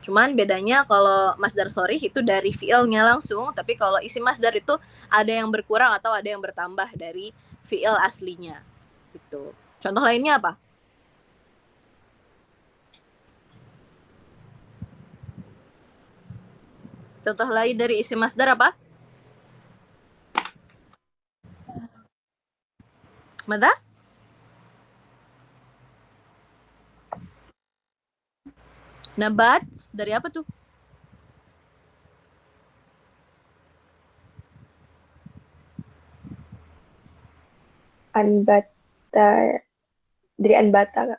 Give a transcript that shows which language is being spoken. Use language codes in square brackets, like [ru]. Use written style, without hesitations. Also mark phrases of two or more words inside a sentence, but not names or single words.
[id] Cuman bedanya kalau [ar] مصدر صريح [id] itu dari fiilnya langsung, tapi kalau [ar] اسم مصدر [id] itu ada yang berkurang atau ada yang bertambah dari fiil aslinya. Gitu. Contoh lainnya apa? Contoh lain dari [ar] اسم مصدر [id] apa? Mada? Nabat dari apa tuh? Anbata, dari anbata, Kak.